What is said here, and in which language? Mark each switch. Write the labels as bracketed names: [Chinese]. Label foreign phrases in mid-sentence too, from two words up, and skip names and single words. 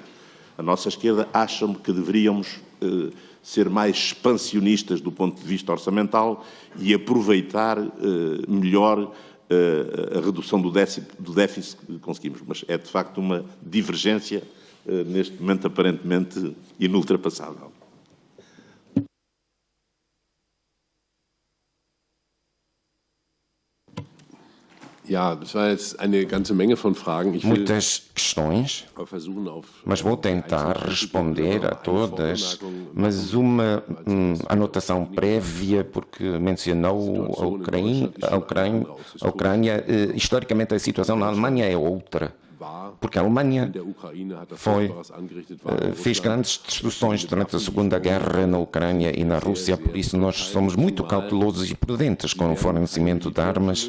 [Portuguese] A nossa esquerda acha que deveríamos ser mais expansionistas do ponto de vista orçamental e aproveitar melhor a redução do déficit que conseguimos. Mas é, de facto, uma divergência, neste momento, aparentemente inultrapassável. [German] Ja, das war jetzt eine ganze Menge von Fragen. [Portuguese] Muitas questões, mas vou tentar responder a todas, mas uma anotação prévia, porque mencionou a Ucrânia. Historicamente, a situação na Alemanha é outra, porque a Alemanha fez grandes destruições durante a Segunda Guerra na Ucrânia e na Rússia, por isso nós somos muito cautelosos e prudentes com o fornecimento de armas.